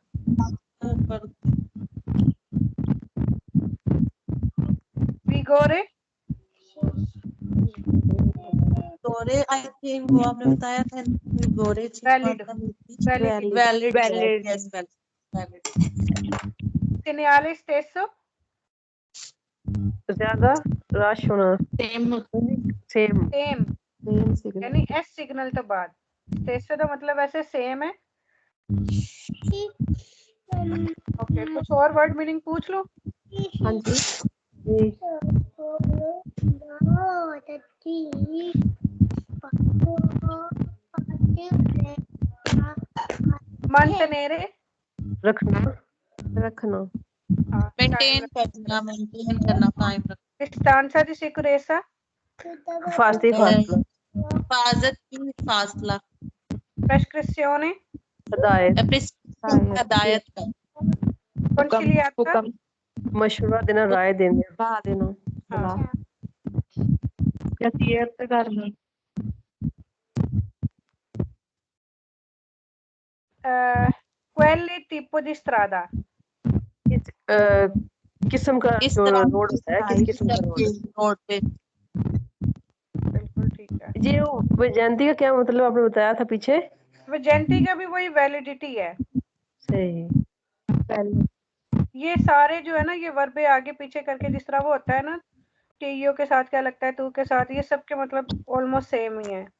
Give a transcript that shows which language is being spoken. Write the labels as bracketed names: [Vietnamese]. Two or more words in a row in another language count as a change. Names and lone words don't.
[Italian] vigore, [Hindi] गोरे [English] I think [Hindi] वो आपने बताया था गोरे [English] valid, valid, valid yes valid [Italian] segnale stesso, [Hindi] ज्यादा रश होना, सेम, सेम, [English] same, [Hindi] सिग्नल, यानी एस सिग्नल तो बाद, stesso का मतलब ऐसे सेम है। ओके, कुछ और [English] word meaning [Hindi] पूछ लो। हाँ जी, [Italian] mantenere, [Hindi] रखना, रखना, मेंटेन करना कायम रखना, [Italian] distanza di sicurezza, [Hindi] फासले फासला, हिफाजत की फासला, [Italian] prescrizione, [Hindi] हदायत, हदायत का, [Italian] consigliata, [Hindi] मशवरा देना, राय देना, सलाह देना, हाँ, नसीहत करना, [Italian] quale tipo di strada, [Hindi] किस्म का इस जो तरह रोड होता है, किस किस्म का रोड है। रोड पे बिल्कुल ठीक है। जी वो वैजयंती का क्या मतलब आपने बताया था पीछे? वैजयंती का भी वही वैलिडिटी है। सही, ये सारे जो है ना, ये वर्ब आगे पीछे करके जिस तरह वो होता है ना, टीओ के साथ क्या लगता है, तू के साथ, ये सब के मतलब [English] almost same [Hindi] ही है।